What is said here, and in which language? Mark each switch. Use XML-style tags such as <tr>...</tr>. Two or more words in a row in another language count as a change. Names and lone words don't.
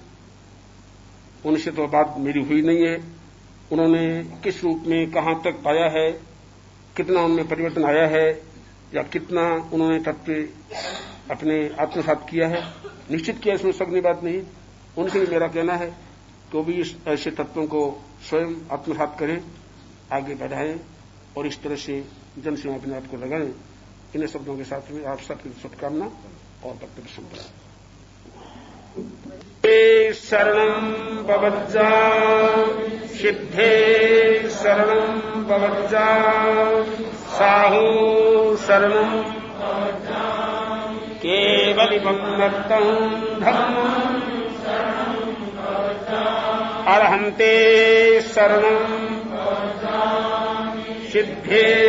<hi>उनसे तो बात मेरी हुई नहीं है, उन्होंने किस रूप में कहां तक पाया है, कितना उनमें परिवर्तन आया है या कितना उन्होंने तत्व अपने आत्मसात किया है, निश्चित किया, इसमें शक की बात नहीं। उनसे भी मेरा कहना है कि भी इस ऐसे तत्वों को स्वयं आत्मसात करें, आगे बढ़ाएं और इस तरह से जन सेवा अपने आप को लगाएं। इन शब्दों के साथ में आप सबकी शुभकामना और वक्तव्य संपन्न।</hi> <pra>शरणं भवज्जा सिद्धे शरणं भवज्जा साहु शरणं केवलिमं नत्तं धम्मं अर्हन्ते शरणं सिद्धे</pra>